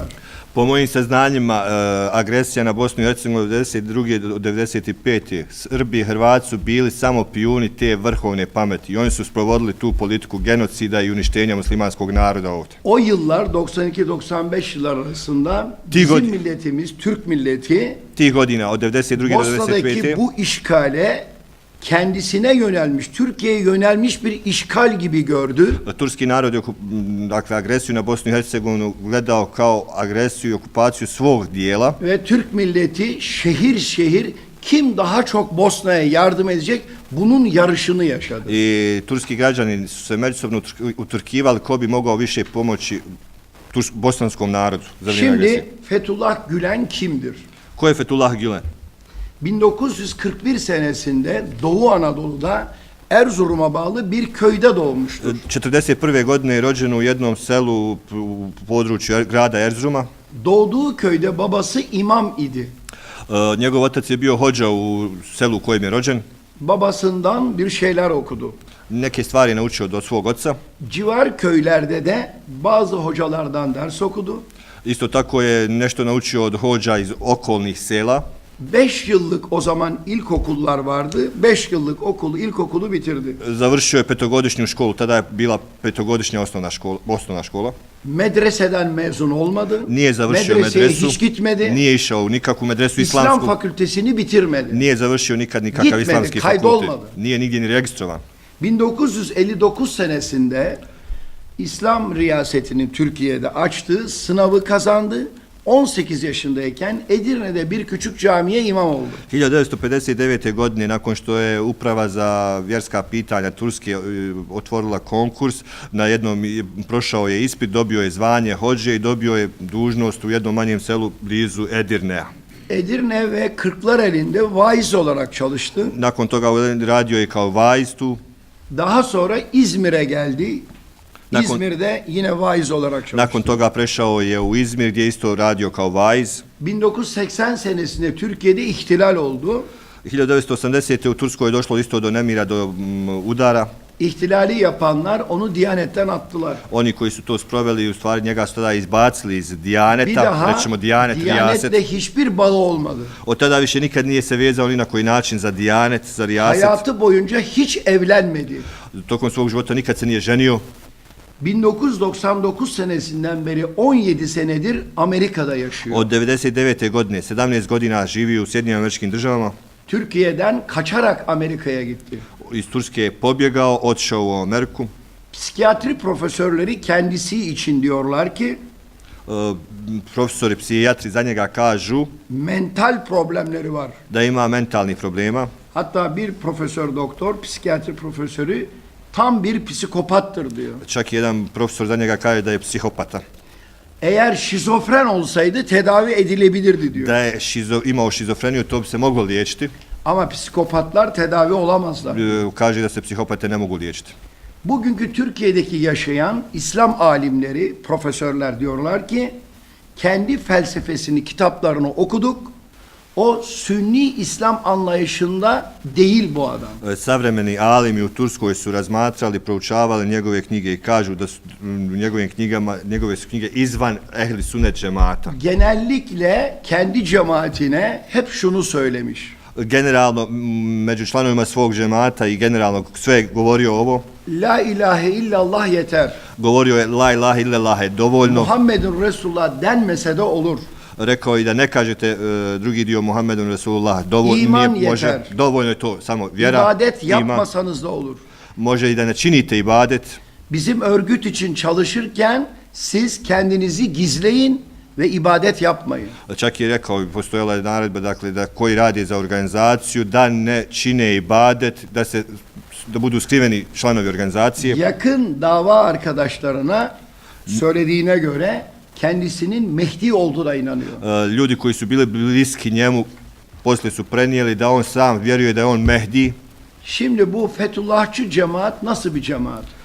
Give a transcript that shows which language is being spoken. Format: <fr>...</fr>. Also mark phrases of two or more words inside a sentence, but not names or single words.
<bs>Po mojim saznanjima, agresija na Bosnu i Hercegovinu od 1992. do 1995. Srbi i Hrvati su bili samo pijuni te vrhovne pameti i oni su sprovodili tu politiku genocida i uništenja muslimanskog naroda ovdje.</bs> <tr>O yıllar 92-95 yıllar arasında bizim milletimiz, Türk milleti</tr> <bs>Tih godina od 1992. do 1995.</bs> <tr>Bosna'daki bu işgale kendisine yönelmiş, Türkiye'ye yönelmiş bir işgal gibi gördü.</tr> <bs>Turski narod je dakle, agresiju na Bosnu i Hercegovinu gledao kao agresiju i okupaciju svog dijela.</bs> <tr>Ve Türk milleti şehir şehir kim daha çok Bosna'ya yardım edecek bunun yarışını yaşadı.</tr> <bs>I turski građani su se međusobno utrkivali ko bi mogao više pomoći bosanskom narodu za vrijeme agresije.</bs> <tr>Şimdi Fethullah Gülen kimdir?</tr> <bs>Ko je Fethullah Gülen?</bs> <tr>1941 senesinde Doğu Anadolu'da Erzurum'a bağlı bir köyde doğmuştur.</tr> <bs>41. godine je rođen u jednom selu u području grada Erzuruma.</bs> <tr>Doğduğu köyde babası imam idi.</tr> <bs>Njegov otac je bio hođa u selu u kojem je rođen.</bs> <tr>Babasından bir şeyler okudu.</tr> <bs>Neke stvari je naučio od svog oca.</bs> <tr>Civar köylerde de bazı hocalardan ders okudu.</tr> <bs>Isto tako je nešto naučio od hođa iz okolnih sela.</bs> <tr>5 yıllık o zaman ilkokullar vardı. 5 yıllık ilkokulu bitirdi.</tr> <bs>Završio je petogodišnju školu, tada je bila petogodišnja osnovna škola.</bs> <tr>Medreseden mezun olmadı.</tr> <bs>Nije završio</bs> <tr>Medreseye</tr> <bs>medresu.</bs> <tr>hiç gitmedi.</tr> <bs>Nije išao u nikakvu medresu</bs> <tr>İslam</tr> <bs>islamsku.</bs> <tr>fakültesini bitirmedi.</tr> <bs>Nije završio nikad nikakav</bs> <tr>Gitmedi,</tr> <bs>islamski</bs> <tr>kaydolmadı.</tr> <bs>fakultet. Nije nigdje ni registrovan.</bs> <tr>1959 senesinde İslam riyasetinin Türkiye'de açtığı sınavı kazandı. 18 yaşındayken Edirne'de bir küçük camiye imam oldu.</tr> <bs>1959. godine, nakon što je Uprava za vjerska pitanja Turske otvorila konkurs, prošao je ispit, dobio je zvanje hođe i dobio je dužnost u jednom manjem selu blizu Edirne'a.</bs> <tr>Edirne ve Kırklareli'nde vaiz olarak çalıştı.</tr> <bs>Nakon toga radio je kao vaiz tu.</bs> <tr>Daha sonra İzmir'e geldi. İzmir'de yine vaiz olarak çalıştı.</tr> <bs>Nakon toga prešao je u Izmir gdje isto radio kao vaiz.</bs> <tr>1980 senesinde Türkiye'de ihtilal oldu.</tr> <bs>1980. u Turskoj je došlo isto do nemira, do udara.</bs> <tr>İhtilali yapanlar onu Diyanet'ten attılar.</tr> <bs>Oni koji su to sproveli, u stvari njega su tada izbacili iz Dijaneta, rećemo Dijanet, rijaset.</bs> <tr>Diyanet'le hiçbir bağı olmadı.</tr> <bs>Od tada više nikad nije se vezao ni na koji način za Dijanet, za rijaset.</bs> <tr>Hayatı boyunca hiç evlenmedi.</tr> <bs>Tokom svog života nikad se nije ženio.</bs> <tr>1999 senesinden beri 17 senedir Amerika'da yaşıyor.</tr> <bs>Od 99. godine, 17 godina živi u Sjedinjenim Američkim Državama.</bs> <tr>Türkiye'den kaçarak Amerika'ya gitti.</tr> <bs>Iz Turske je pobjegao, otišao u Ameriku.</bs> <tr>Psikiyatri profesörleri kendisi için diyorlar ki</tr> <bs>Profesori psihijatri za njega kažu</bs> <tr>mental problemleri var.</tr> <bs>da ima mentalnih problema.</bs> <tr>Hatta bir profesör doktor, psikiyatri profesörü tam bir psikopattır diyor.</tr> <bs>Čak i jedan profesor za njega kaže da je psihopata.</bs> <tr>Eğer şizofren olsaydı tedavi edilebilirdi diyor.</tr> <bs>Da je imao šizofreniju, to bi se moglo liječiti.</bs> <tr>Ama psikopatlar tedavi olamazlar.</tr> <bs>Kaže da se psihopate ne mogu liječiti.</bs> <tr>Bugünkü Türkiye'deki yaşayan İslam alimleri, profesörler diyorlar ki kendi felsefesini, kitaplarını okuduk. O Sünni İslam anlayışında değil bu adam.</tr> <bs>Savremeni alimi u Turskoj su razmatrali, proučavali njegove knjige i kažu da su u njegovim knjigama, njegove su knjige izvan ehli sunnet cemata.</bs> <tr>Genellikle kendi cemaatine hep şunu söylemiş.</tr> <bs>Generalno, među članovima svog džemata i generalno sve je govorio ovo.</bs> <ar>لا إله إلا الله</ar> <tr>yeter.</tr> <bs>Govorio je</bs> <ar>لا إله إلا الله</ar> <bs>je dovoljno.</bs> <ar>محمد رسول الله</ar> <tr>denmese de olur.</tr> <bs>Rekao i da ne kažete drugi dio</bs> <ar>محمد رسول الله,</ar> <tr>İman</tr> <bs>nije, može,</bs> <tr>yeter.</tr> <bs>dovoljno je to, samo vjera,</bs> <tr>İbadet</tr> <bs>iman.</bs> <tr>yapmasanız da olur.</tr> <bs>Može i da ne činite ibadet.</bs> <tr>Bizim örgüt için çalışırken siz kendinizi gizleyin ve ibadet yapmayın.</tr> <bs>Čak je rekao, postojala je naredba, dakle, da koji radi za organizaciju, da ne čine ibadet, da budu skriveni članovi organizacije.</bs> <tr>Yakın dava arkadaşlarına söylediğine göre kendisinin Mehdi olduğuna inanıyor.</tr> <bs>Ljudi koji su bili bliski njemu, poslije su prenijeli da on sam vjeruje da je on Mehdi.</bs> <tr>Şimdi bu Fethullahçı cemaat nasıl bir cemaat?</tr>